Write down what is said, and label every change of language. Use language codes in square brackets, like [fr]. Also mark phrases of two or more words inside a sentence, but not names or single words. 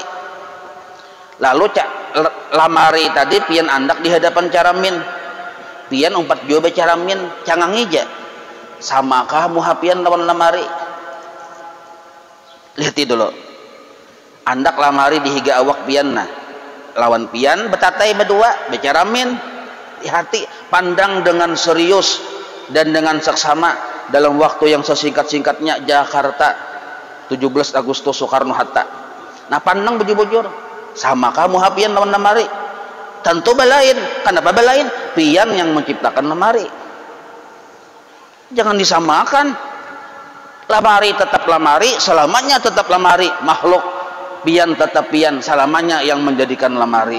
[bjn] Lalu lamari tadi pian andak di hadapan caramin. Pian umpat jua caramin, cangang ija. Samakah muhapian lawan lamari? Lihat dulu. Andak lamari di higa awak pian nah. Lawan pian betatai berdua, becaramin. [id] Di hati pandang dengan serius dan dengan seksama dalam waktu yang sesingkat-singkatnya. Jakarta 17 Agustus Soekarno-Hatta. [bjn] Nah pandang bujur-bujur, samakah muhapian lawan lamari? Tentu balain. Kenapa balain? Pian yang menciptakan lamari. [id] Jangan disamakan. [bjn] Lamari tetap lamari, selamanya tetap lamari. Makhluk pian tetap pian, selamanya yang menjadikan lamari.